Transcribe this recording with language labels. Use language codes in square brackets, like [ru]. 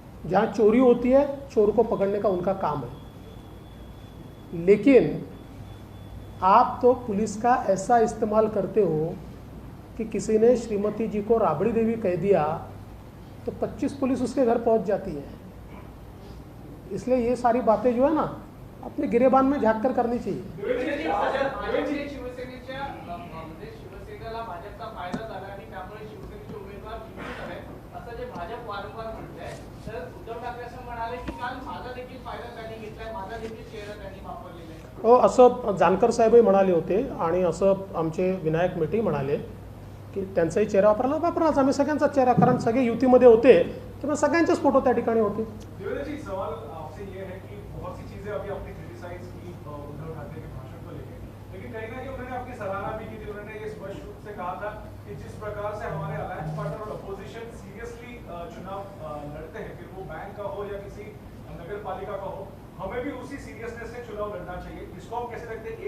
[hi] जहाँ चोरी होती है चोर को पकड़ने का उनका काम है. लेकिन आप तो पुलिस का ऐसा इस्तेमाल करते हो कि किसी ने श्रीमती जी को राबड़ी देवी कह दिया तो 25 पुलिस उसके घर पहुंच जाती है. इसलिए ये सारी बातें जो है ना, अपने गिरेबान में झाँक कर करनी चाहिए. [mr] शिवसेनेला भाजपचा फायदा झाला आणि त्यामुळे शिवसेनेचे उमेदवार जिंकत आहेत असं जे भाजप वारंवार म्हणतंय, तर उद्धव ठाकरे असं म्हणाले की काल माझा देखील फायदा त्यांनी घेतलाय, माझा देखील चेहरा त्यांनी वापरलेला आहे. हो, असं जानकर साहेबही म्हणाले होते आणि असं आमचे विनायक मेटे म्हणाले की त्यांचाही चेहरा वापरलाच. आम्ही सगळ्यांचाच चेहरा, कारण सगळे युतीमध्ये होते त्यामुळे सगळ्यांचेच फोटो त्या ठिकाणी होते. [hi] देवेंद्र जी, सवाल आपसे ये है कि बहुत सी चीजें अभी आपने क्रिटिसाइज की उद्धव ठाकरे के भाषण को लेकर, लेकिन कहीं ना कहीं उन्होंने अपनी सराहना भी की थी. उन्होंने ये स्पष्ट रूप से कहा था कि जिस प्रकार से हमारे अलायंस पार्टनर और अपोजिशन सीरियसली चुनाव लड़ते हैं, फिर वो बैंक का हो या किसी नगर पालिका का हो, हमें भी उसी सीरियसनेस से चुनाव लड़ना चाहिए. इसको हम कैसे देखते हैं?